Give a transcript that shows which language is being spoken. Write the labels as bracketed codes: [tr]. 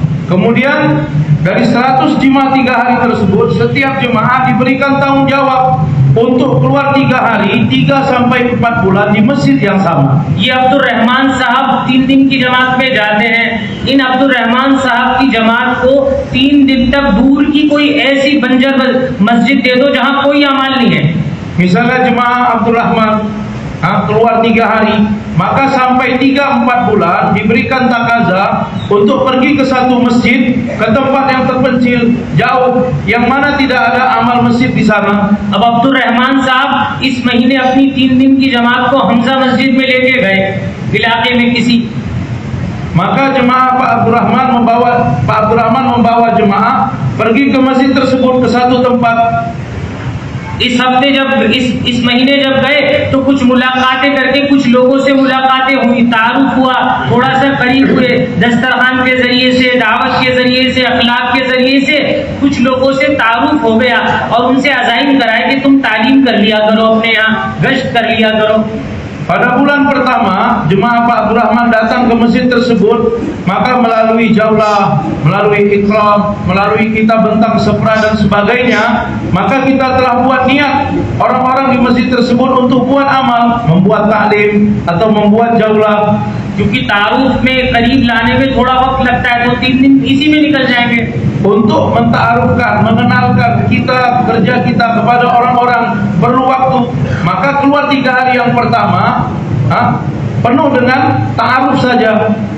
[ms] Kemudian dari 100 jemaah 3 hari tersebut, setiap jemaah diberikan tanggung jawab untuk keluar 3 hari, 3 sampai 4 bulan di masjid yang sama. [hi] ये अब्दुल रहमान साहब 3 दिन की जमात में जाते हैं. इन अब्दुल रहमान साहब की जमात को 3 दिन तक दूर की कोई ऐसी बंजर मस्जिद दे दो जहां कोई अमाल नहीं है. [ms] Misalnya jemaah Abdul Rahman keluar 3 hari, maka sampai 3-4 bulan diberikan takaza untuk pergi ke satu masjid, ke tempat yang terpencil, jauh, yang mana tidak ada amal masjid di sana. [hi] अब अब्दुल रहमान साहब इस महीने अपनी 3 दिन की जमात को हमजा मस्जिद में लेके गए इलाके में किसी, [ms] maka jemaah Pak Abdul Rahman membawa jemaah pergi ke masjid tersebut, ke satu tempat. [hi] इस हफ्ते जब इस महीने जब गए तो कुछ मुलाकातें करके कुछ लोगों से मुलाकातें हुई, तारुफ हुआ, थोड़ा सा करीब हुए, दस्तरखान के जरिए से, दावत के जरिए से, अखलाक के जरिए से कुछ लोगों से तारुफ हो गया और उनसे अज़ाइम कराए कि तुम तालीम कर लिया करो, अपने यहाँ गश्त कर लिया करो। [ms] Pada bulan pertama, jemaah Pak Abdul Rahman datang ke masjid tersebut, maka melalui jaulah, melalui ikram, melalui kita bentang sepra dan sebagainya, maka kita telah buat niat orang-orang di masjid tersebut untuk buat amal, membuat taklim atau membuat jaulah. [hi] क्योंकि तारुफ में करीब लाने में थोड़ा वक्त लगता है, तो 3 दिन इसी में निकल जाएंगे। [ms] Untuk mentaarufkan, mengenalkan kita, kerja kita kepada orang-orang perlu waktu, maka keluar 3 hari yang pertama penuh dengan taaruf saja.